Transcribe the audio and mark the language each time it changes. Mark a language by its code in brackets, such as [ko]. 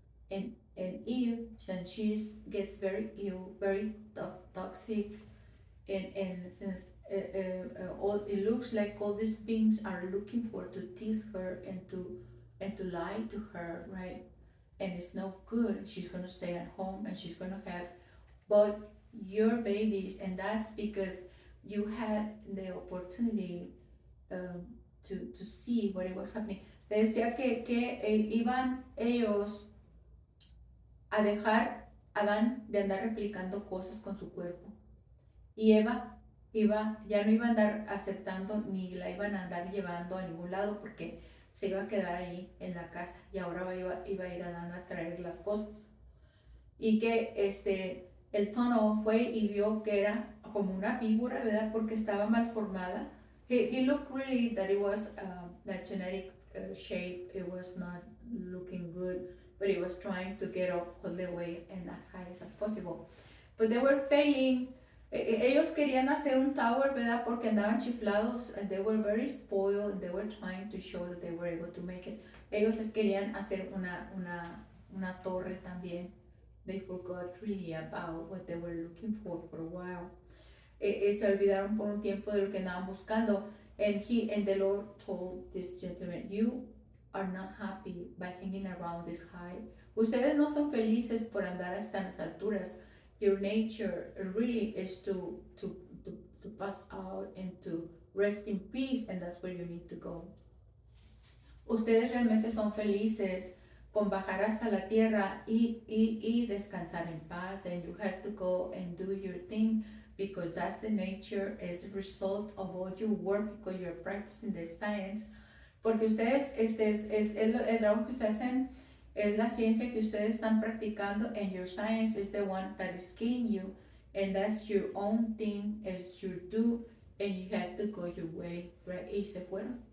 [en] And Eve, since she gets very ill, very toxic, and since all it looks like all these beings are looking for to tease her and to lie to her, right? And it's no good. She's gonna stay at home and she's gonna have but your babies, and that's because you had the opportunity um, to see what it was happening. [es] Te decía que iban ellos a dejar a Adán de andar replicando cosas con su cuerpo. Y Eva ya no iba a andar aceptando ni la iban a andar llevando a ningún lado porque se iba a quedar ahí en la casa y ahora iba a ir a Adán a traer las cosas. Y que el tono fue y vio que era como una víbora, ¿verdad? Porque estaba mal formada. [en] He looked really that it was that genetic shape, it was not looking good, but it was trying to get up all the way and as high as possible. But they were failing. [es] Ellos querían hacer un tower, ¿verdad? Porque andaban chiflados, [en] and they were very spoiled, and they were trying to show that they were able to make it. [es] Ellos querían hacer una torre también. [en] They forgot really about what they were looking for a while. [es] Se olvidaron por un tiempo de lo que andaban buscando. [en] And the Lord told this gentleman, you are not happy by hanging around this high. [es] Ustedes no son felices por andar hasta las alturas. [en] Your nature really is to pass out and to rest in peace, and that's where you need to go. [es] Ustedes realmente son felices con bajar hasta la tierra y descansar en paz, [en] and you have to go and do your thing because that's the nature, as a result of all your work, because you're practicing the science, [es] porque ustedes, el trabajo que ustedes hacen es la ciencia que ustedes están practicando, [en] and your science is the one that is killing you, and that's your own thing, as you do, and you have to go your way, right? [es] Y se fueron.